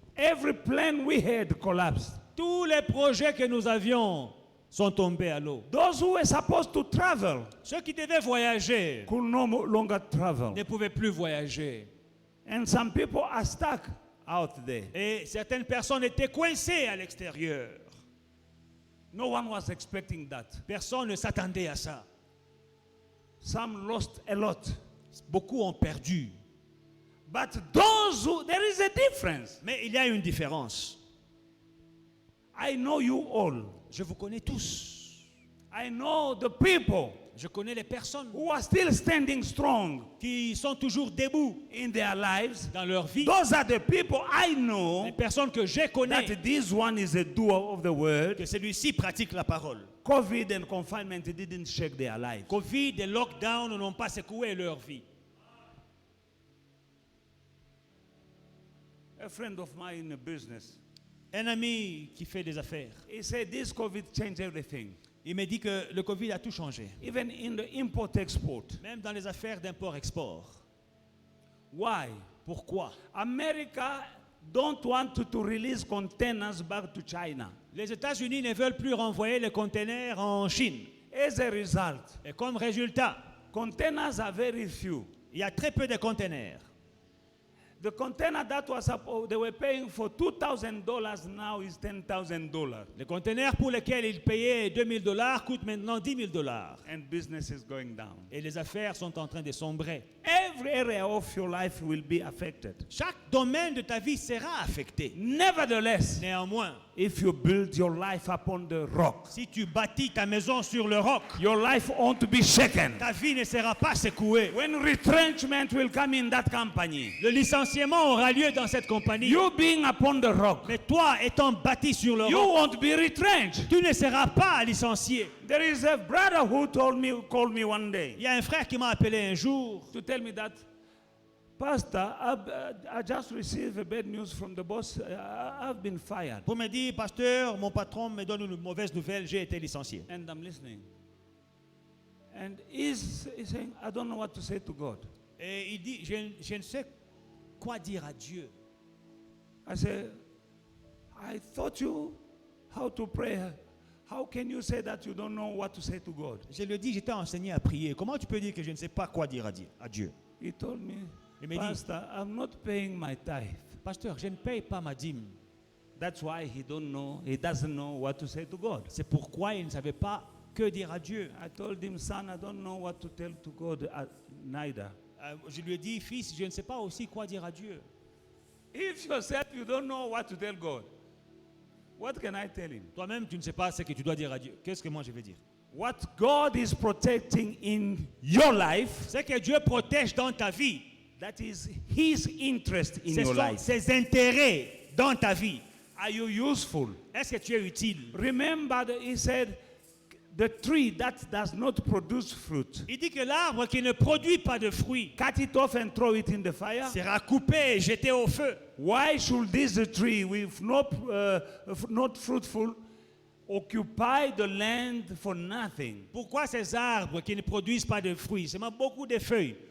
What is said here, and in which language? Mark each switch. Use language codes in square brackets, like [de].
[en] Every plan we had collapsed. [fr] Tous les projets que nous avions sont tombés à l'eau. [en] Those who were supposed to travel [fr] Ceux qui devaient voyager [en] could no longer travel. [fr] ne pouvaient plus voyager. [en] And some people are stuck out there. [fr] Et certaines personnes étaient coincées à l'extérieur. [en] No one was expecting that. [fr] Personne ne s'attendait à ça. [en] Some lost a lot. [fr] Beaucoup ont perdu. [en] But those who, there is a difference. [fr] Mais il y a une différence. [en] I know you all. [fr] Je vous connais tous. [en] I know the people [fr] Je connais les personnes [en] who are still standing strong [fr] qui sont toujours debout [en] in their lives. [fr] dans leur vie. [en] Those are the people I [fr] Les [en] know [fr] personnes que je connais, [en] that this one is a doer of the word. [fr] que celui-ci pratique la parole. [en] COVID and confinement didn't shake their lives. [fr] Covid et lockdown n'ont pas secoué leur vie. [en] A friend of mine in a business, [fr] Un ami qui fait des affaires, [en] he said this COVID changed everything. [fr] il m'a dit que le Covid a tout changé. [en] Even in the import-export. [fr] Même dans les affaires d'import-export. [en] Why? [fr] Pourquoi? [en] America don't want to release containers back to China. [fr] Les États-Unis ne veulent plus renvoyer les conteneurs en Chine. [en] As a result, [fr] Et comme résultat, [en] containers are very few. [fr] il y a très peu de conteneurs. [en] The container that was they were paying for $2,000 now is $10,000, [fr] Les conteneurs pour lesquels ils payaient $2,000 coûtent maintenant $10,000. [en] and business is going down. [fr] Et les affaires sont en train de sombrer. [en] Every area of your life will be affected. [fr] Chaque domaine de ta vie sera affecté. [en] Nevertheless, [fr] Néanmoins, [en] if you build your life upon the rock, [fr] si tu bâtis ta maison sur le roc, [en] your life won't be shaken. [fr] ta vie ne sera pas secouée. [en] When retrenchment will come in that company, [fr] Le licenciement aura lieu dans cette compagnie. [en] you being upon the rock, [fr] Mais toi, étant bâti sur le [en] you [fr] roc, [en] won't be retrenched. [fr] tu ne seras pas licencié. [en] There is a brother who called me one day [fr] Il y a un frère qui m'a appelé un jour [en] to tell me that, Pastor, I just received a bad news from the boss. I've been fired. [fr] pour me dire, pasteur, mon patron me donne une mauvaise nouvelle, j'ai été licencié. [en] And I'm listening. And he's saying, I don't know what to say to God. [fr] Et il dit, je ne sais quoi dire à Dieu. [en] I said, I taught you how to pray. How can you say that you don't know what to say to God? [fr] Je lui ai dit, j'étais enseigné à prier. Comment tu peux dire que je ne sais pas quoi dire à Dieu? [en] He told me, [fr] Il m'a dit, [en] Pastor, I'm not paying my tithe. [fr] pasteur, je ne paye pas ma dîme. [en] That's why he doesn't know what to say to God. [fr] C'est pourquoi il ne savait pas que dire à Dieu. [en] I told him, son, I don't know what to tell to God neither. [fr] Je lui ai dit, fils, je ne sais pas aussi quoi dire à Dieu. [en] If yourself you don't know what to tell God, what can I tell him? [fr] Toi-même, tu ne sais pas ce que tu dois dire à Dieu. Qu'est-ce que moi je vais dire? [en] What God is protecting in your life, [fr] Ce que Dieu protège dans ta vie, [en] that is his interest in [fr] ce [en] your [fr] sont [en] life. [fr] ses intérêts dans ta vie. [en] Are you useful? [fr] Est-ce que tu es utile? [en] Remember that he said, the tree that does not produce fruit, [fr] Il dit que l'arbre qui ne produit pas de fruits [en] cut it off and throw it in the fire. [fr] sera coupé et jeté au feu. [en] Why should this tree, with not fruitful, occupy the land for nothing? [fr] Pourquoi ces arbres qui ne produisent pas de fruits, seulement beaucoup de feuilles,